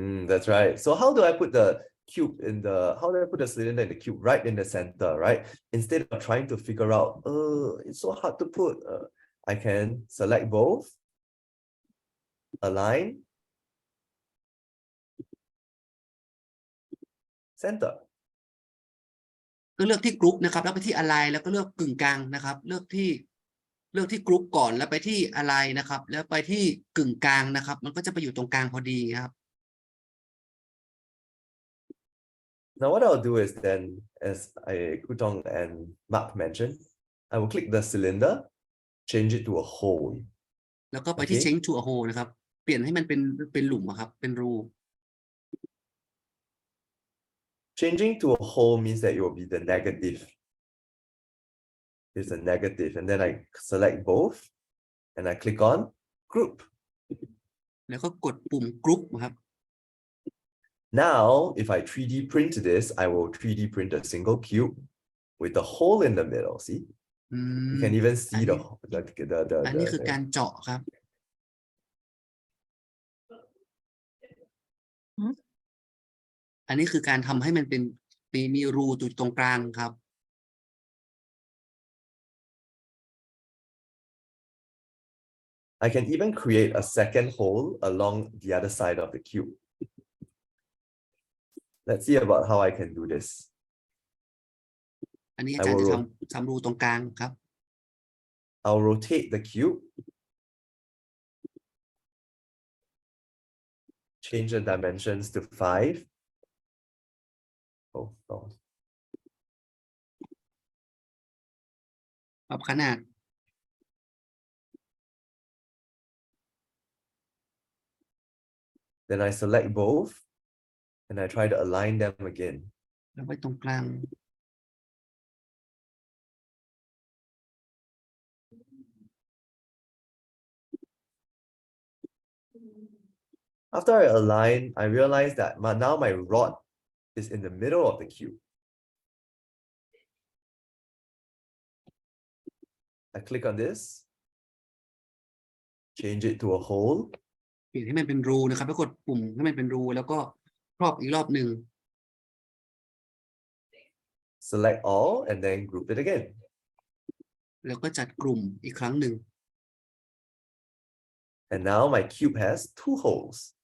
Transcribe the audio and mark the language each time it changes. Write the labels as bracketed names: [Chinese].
[English] That's right. So how do I put cube in the, how do I put the cylinder in the cube? Right in the center, right? Instead of trying to figure out, it's so hard to put, I can select both, align, center. [Thai] ก็เลือกที่กรุ๊ปนะครับแล้วไปที่อะไรแล้วก็เลือกกึ่งกลางนะครับเลือกที่กรุ๊ปก่อนแล้วไปที่อะไรนะครับแล้วไปที่กึ่งกลางนะครับมันก็จะไปอยู่ตรงกลางพอดีครับ [English] Now what I'll do is then, as Kutong and Mark mentioned, I will click the cylinder, change it to a hole. [Thai] แล้วก็ไปที่ [English] change to a hole [Thai] นะครับเปลี่ยนให้มันเป็นหลุมครับเป็นรู [English] Changing to a hole means that it will be the negative. It's a negative, and then I select both, and I click on group. [Thai] แล้วก็กดปุ่ม group ครับ [English] Now, if I 3D print this, I will 3D print a single cube with a hole in the middle. See? You can even see the [Thai] อันนี้คือการเจาะครับอันนี้คือการทำให้มันเป็นมีรูอยู่ตรงกลางครับ [English] I can even create a second hole along the other side of the cube. Let's see about how I can do this. [Thai] อันนี้อาจารย์จะทำรูตรงกลางครับ [English] I'll rotate the cube. Change the dimensions to 5. Oh, no. [Thai] ปรับขนาด [English] Then I select both and I try to align them again. [Thai] แล้วไว้ตรงกลาง [English] After I align, I realize that now my rod is in the middle of the cube. I click on this, change it to a hole. [Thai] เปลี่ยนให้มันเป็นรูนะครับแล้วกดปุ่มให้มันเป็นรูแล้วก็ครอบอีกรอบหนึ่ง [English] Select all and then group it again. [Thai] แล้วก็จัดกลุ่มอีกครั้งหนึ่ง [English] And now my cube has 2 holes.